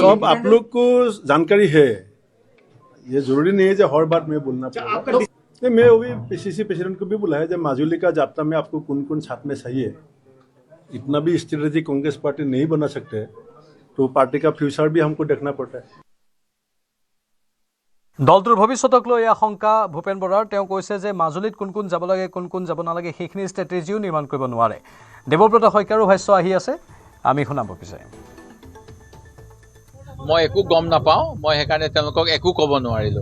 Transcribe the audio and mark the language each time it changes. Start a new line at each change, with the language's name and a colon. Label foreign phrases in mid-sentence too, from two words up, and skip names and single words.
Hindi: सब आप लोग को जानकारी है। ये जरूरी नहीं है जो हर बात में बोलना पड़ेगा। मैं अभी
English: PCC president
Hindi: को भी बुलाया जब माजुली का यात्रा में आपको कौन कौन साथ में चाहिए। इतना भी स्ट्रेटेजी कांग्रेस पार्टी नहीं बना सकते, तो पार्टी का फ्यूचर भी हमको देखना पड़ता है।
Assamese: দলটোৰ ভৱিষ্যতক লৈ আশংকা ভূপেন বৰাৰ। তেওঁ কৈছে যে মাজুলীত কোন কোন যাব লাগে কোন কোন যাব নালাগে সেইখিনি ষ্ট্ৰেটেজিও নিৰ্মাণ কৰিব নোৱাৰে। দেৱব্ৰত শইকীয়াৰো ভাষ্য আহি আছে, আমি শুনাব বিচাৰিম। মই একো গম নাপাওঁ, মই সেইকাৰণে তেওঁলোকক একো ক'ব নোৱাৰিলোঁ।